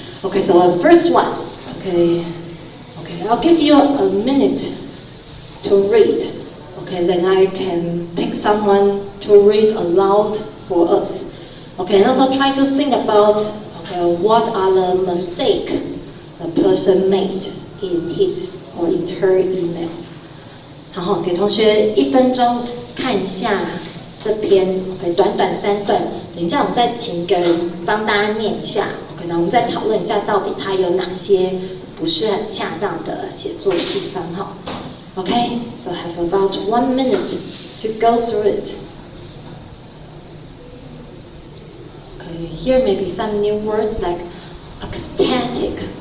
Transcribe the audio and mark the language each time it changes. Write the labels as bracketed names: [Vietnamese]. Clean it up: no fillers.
[English] Okay, so the first one. Okay, I'll give you a minute to read. Okay, then I can pick someone to read aloud for us. Okay, and also try to think about what are the mistakes the person made in his or in her email. [Chinese] 然后给同学1分钟看一下这篇短短3段等一下我们再请一个人帮大家念一下，可能我们再讨论一下到底它有哪些不是很恰当的写作的地方哈。 [English] Okay, so I have about 1 minute to go through it. Okay, here may be some new words like ecstatic.